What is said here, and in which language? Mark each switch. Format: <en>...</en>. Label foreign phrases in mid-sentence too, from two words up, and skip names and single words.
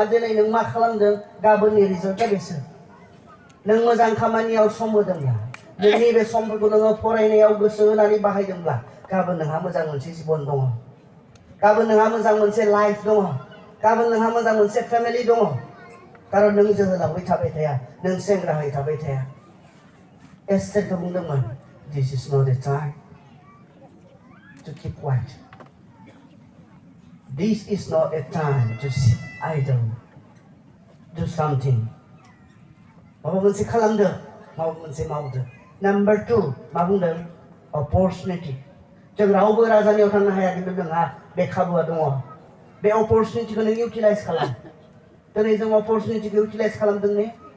<brx>दिनै नों मा खालामदों गाबोननि रिजाल्टआ बेसो। नों मोजां खामानियाव सम होदोंब्ला, नोंनि बे समफोरखौ नोङो फरायनायाव गोसो होनानै बाहायदोंब्ला गाबोन नोंहा मोजां मोनसे जिबन दङ। गाबोन नोंहा मोजां मोनसे लाइफ दङ। गाबोन नोंहा मोजां मोनसे फेमिलि दङ। खारन नों जोहोलावै थाबाय थाया, नों सेंग्राहै थाबाय थाया। एस्थेरखौ बुंदोंमोन,</brx> <en>this is not a time to keep quiet. This is not a time to sit idle. Do something.</en> <brx>माबा मोनसे खालामदो, माबा मोनसे मावदो। नाम्बार 2 मा बुंदों? अपरचुनिटि। जों रावबो राजानियाव थांनो हाया, खिन्थु नोंहा बे खाबुआ दङ। बे अपरचुनिटिखौ नों इउटिलाइज खालाम। दिनै जों अपरचुनिटिखौ इउटिलाइज खालामदों ने?</brx>